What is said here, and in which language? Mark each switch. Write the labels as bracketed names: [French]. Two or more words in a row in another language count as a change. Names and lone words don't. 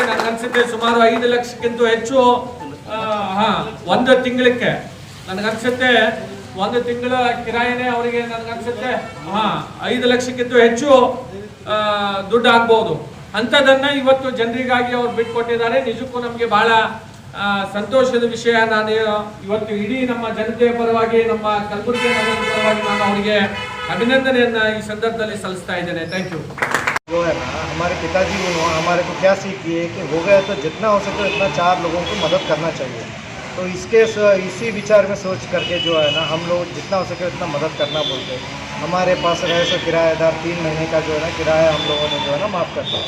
[Kannada] ನನಗನ್ಸುತ್ತೆ ಸುಮಾರು 5 ಲಕ್ಷಕ್ಕಿಂತ ಹೆಚ್ಚು ಒಂದು ತಿಂಗಳಿಗೆ ನನಗನ್ಸುತ್ತೆ ಒಂದು ತಿಂಗಳ ಕಿರಾಯಿನೇ ಅವರಿಗೆ ನನಗನ್ಸುತ್ತೆ 5 ಲಕ್ಷಕ್ಕಿಂತ ಹೆಚ್ಚು ದುಡ್ಡು ಆಗ್ಬಹುದು. ಅಂಥದನ್ನ ಇವತ್ತು ಜನರಿಗಾಗಿ ಅವ್ರು ಬಿಟ್ಕೊಟ್ಟಿದ್ದಾರೆ. ನಿಜಕ್ಕೂ ನಮಗೆ ಬಹಳ ಸಂತೋಷದ ವಿಷಯ. ನಾನು ಇವತ್ತು ಇಡೀ ನಮ್ಮ ಜನತೆಯ ಪರವಾಗಿ, ನಮ್ಮ ಕಲಬುರಗಿ ನಗರದ ಪರವಾಗಿ ನಾನು ಅವರಿಗೆ ಅಭಿನಂದನೆಯನ್ನ ಈ ಸಂದರ್ಭದಲ್ಲಿ ಸಲ್ಲಿಸ್ತಾ ಇದ್ದೇನೆ. [English] thank you. [Hindi] वो है ना, हमारे पिताजी उन्होंने हमारे को क्या सीख की है कि हो गया तो जितना हो सके उतना 4 लोगों को मदद करना चाहिए। तो इसी विचार में सोच करके जो है ना हम लोग जितना हो सके उतना मदद करना बोलते हैं। हमारे पास रहे सो किराएदार 3 महीने का जो है ना किराया हम लोगों ने जो है ना माफ़ कर दिया।